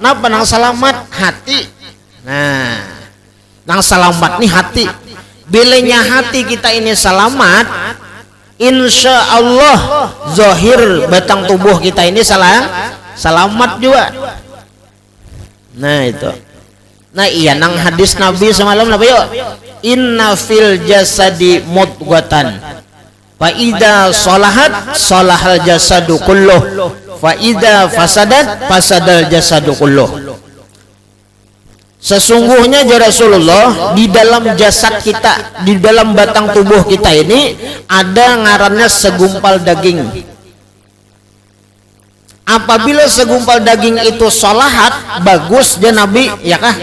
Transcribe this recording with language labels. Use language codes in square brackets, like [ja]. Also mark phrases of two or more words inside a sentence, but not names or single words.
[bjn] Nah, penang selamat hati. Nah, nang selamat nih hati. Bilanya hati kita ini selamat, [ar] إن شاء الله [bjn] zahir batang tubuh kita ini selamat juga. Nah, itu. Nah, iya nang hadis Nabi semalam apa yuk? [ar] إن في الجسد مضغة فإذا صلحت صلح الجسد كله فإذا فسدت فسد الجسد كله. [bjn] Sesungguhnya ya Rasulullah, di dalam jasad kita, di dalam batang tubuh kita ini ada ngarannya segumpal daging. Apabila segumpal daging itu salahat, bagus ya Nabi, ya kah?